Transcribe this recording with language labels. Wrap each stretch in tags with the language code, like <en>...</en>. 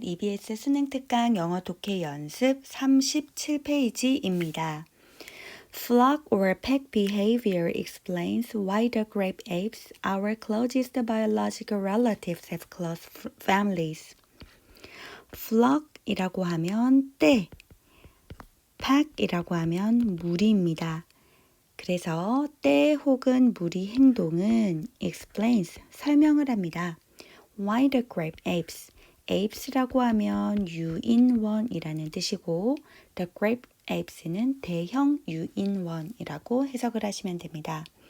<ko>EBS 수능 특강 영어 독해 연습 37페이지입니다.</ko> <en>Flock or pack behavior explains why the grape apes, our closest biological relatives, have close families.</en> <ko>Flock이라고 하면 떼, pack이라고 하면 무리입니다. 그래서 떼 혹은 무리 행동은 explains, 설명을 합니다.</ko> <en>Why the grape apes?</en> <ko>apes라고 하면 유인원이라는 뜻이고</ko> <en>the grape apes</en> <ko>는 대형 유인원이라고 해석을 하시면 됩니다.</ko>